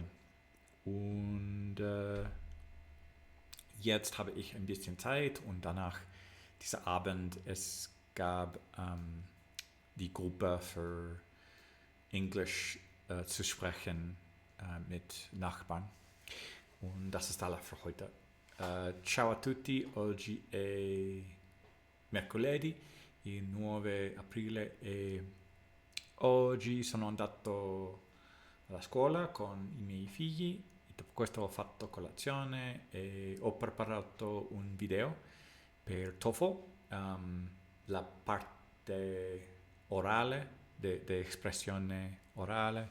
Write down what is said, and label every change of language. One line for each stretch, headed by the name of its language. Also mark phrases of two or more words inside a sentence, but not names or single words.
German: Und jetzt habe ich ein bisschen Zeit und danach dieser Abend, es gab die Gruppe für Englisch zu sprechen mit Nachbarn. Und das ist alles für heute.
Italian: Ciao a tutti, oggi è mercoledì, il 9 aprile e oggi sono andato alla scuola con i miei figli e dopo questo ho fatto colazione e ho preparato un video per TOEFL, la parte orale, di espressione orale.